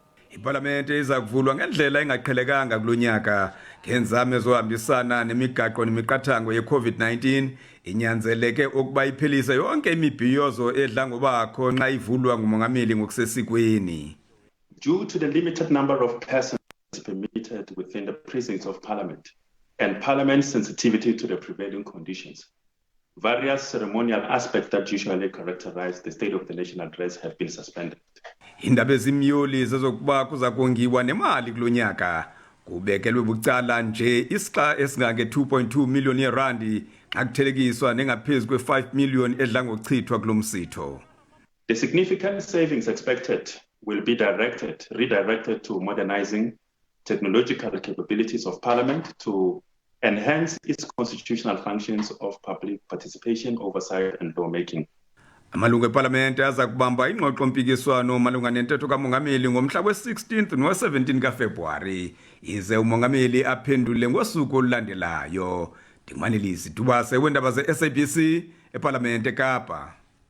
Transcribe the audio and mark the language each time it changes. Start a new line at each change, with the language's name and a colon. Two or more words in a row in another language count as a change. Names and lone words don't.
Xhosa: Iparlamente iza kuvulwa ngendlela engaqhelekanga kulonyaka ngenzame zohambisana nemigaqo nemiqathango ye-COVID-19 inyanzeleke ukuba iphelise yonke imibhiyozo edla ngobakho nxa ivulwa ngumongameli ngokusesikweni.
English: Due to the limited number of persons permitted within the precincts of Parliament and Parliament's sensitivity to the prevailing conditions, various ceremonial aspects that usually characterize the State of the Nation address have been suspended.
Xhosa: Indaba ezimyoli zezokuba kuza kongiwa nemali kulonyaka kubekelwe bucala nje isixa esingange 2.2 million yerandi akuthelekiswa nengaphezulu kwe 5 million edla ngokuchithwa kulomsitho.
English: The significant savings expected will be redirected to modernizing technological capabilities of Parliament to enhance its constitutional functions of public participation, oversight and lawmaking.
Xhosa: Amalungu eParlamente aza kubamba ingxoxo mpikiswano malunga nentetho kamongameli ngomhla we-16th no-17 kaFebruwari ize umongameli aphendule ngosuku olulandelayo. Ndingmanelisi Dubase wendaba ze-SABC eParlamente Kapa.